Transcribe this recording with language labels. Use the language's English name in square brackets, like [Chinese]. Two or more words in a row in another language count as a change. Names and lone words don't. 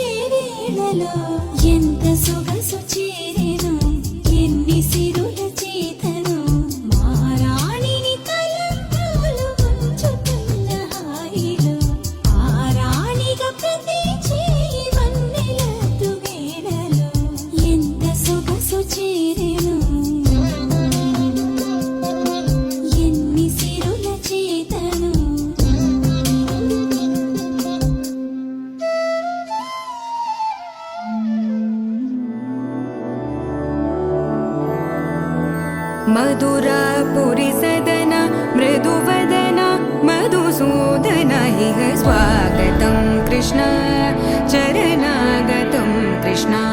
[Telugu] వేళలో ఎంత సొగసు చేరెను ఎన్ని సిరుల చేతను మారాణిని తలంబ్రాలు వంచుతున్న హాయిలో ఆరాణిగా ప్రతి చేయి వన్నెలతో వేళలో ఎంత సొగసు చేరెను ఎన్ని సిరుల చేతను [Sanskrit] मधुरापुरि सदन मृदुवदन मधुसूदन इह स्वागतं कृष्ण चरणागतं कृष्ण